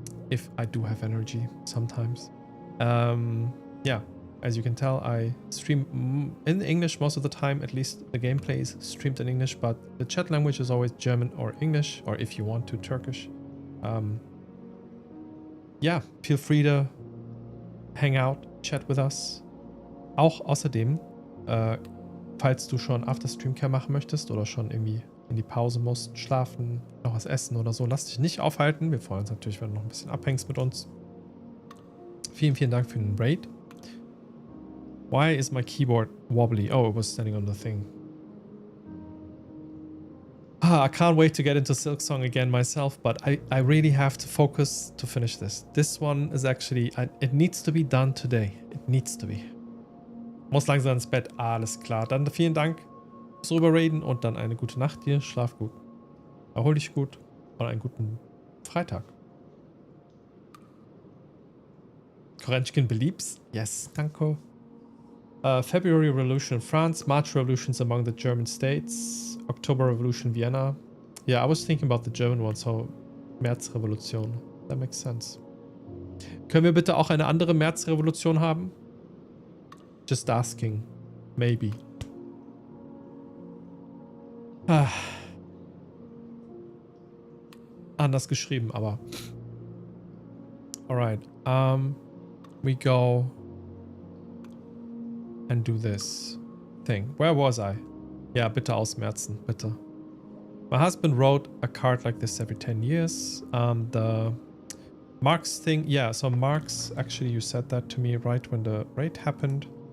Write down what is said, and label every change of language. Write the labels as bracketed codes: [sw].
[en] If I do have energy, sometimes. Yeah, as you can tell, I stream in English most of the time. At least the gameplay is streamed in English, but the chat language is always German or English, or if you want to, Turkish. Yeah, feel free to hang out, chat with us. [de] Auch außerdem, falls du schon After-Stream-Care machen möchtest oder schon irgendwie in die Pause musst, schlafen, noch was essen oder so, lass dich nicht aufhalten. Wir freuen uns natürlich, wenn du noch ein bisschen abhängst mit uns. Vielen Dank für den Raid. [en] Why is my keyboard wobbly? Oh, it was standing on the thing. I can't wait to get into Silksong again myself, but I really have to focus to finish this. This one is actually, it needs to be done today. It needs to be. [de] Muss langsam ins Bett. Alles klar. Dann vielen Dank fürs Rüberreden und dann eine gute Nacht dir. Schlaf gut. Erhol dich gut und einen guten Freitag. Korenchkin beliebs? Yes, danke. [en] February Revolution in France, March Revolutions among the German states, October Revolution Vienna. Yeah, I was thinking about the German one, so Märzrevolution. That makes sense. [de] Können wir bitte auch eine andere Märzrevolution haben? [en] Just asking. Maybe. [de] Anders geschrieben, aber. [en] Alright. We go and do this thing. Where was I? [de] Ja, bitte ausmerzen, bitte. [en] My husband wrote a card like this every 10 years. The Marx thing, yeah, so Marx, actually you said that to me right when the raid happened.